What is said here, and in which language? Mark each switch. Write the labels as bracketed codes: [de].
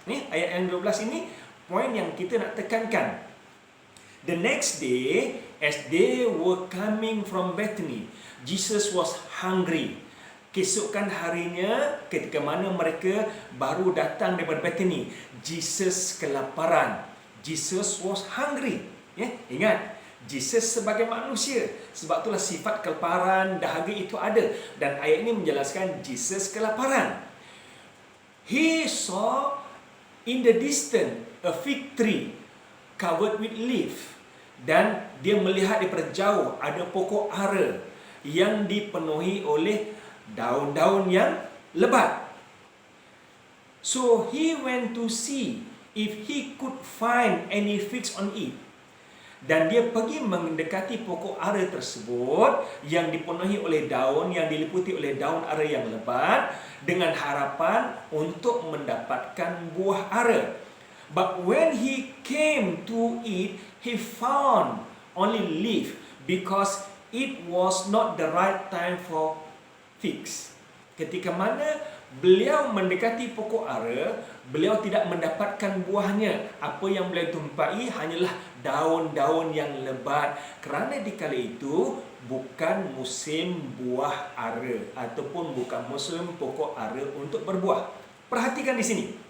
[ms] Ayat yang ke-12 ini poin yang kita nak tekankan. [en] The next day, as they were coming from Bethany, Jesus was hungry. [ms] Keesokan harinya, ketika mana mereka baru datang daripada Bethany, Jesus kelaparan. [en] Jesus was hungry. [ms] Ingat, Jesus sebagai manusia, sebab itulah sifat kelaparan, dahaga itu ada. Dan ayat ini menjelaskan Jesus kelaparan. [en] He saw in the distance a fig tree covered with leaf. [ms] Dan dia melihat daripada jauh ada pokok ara yang dipenuhi oleh daun-daun yang lebat. [en] So he went to see if he could find any figs on it. [ms] Dan dia pergi mendekati pokok ara tersebut yang dipenuhi oleh daun, yang diliputi oleh daun ara yang lebat, dengan harapan untuk mendapatkan buah ara. [en] But when he came to it, he found only leaf, because it was not the right time for figs. [ms] Ketika mana beliau mendekati pokok ara, beliau tidak mendapatkan buahnya. Apa yang beliau jumpai hanyalah daun-daun yang lebat, kerana di kala itu bukan musim buah ara ataupun bukan musim pokok ara untuk berbuah. Perhatikan di sini.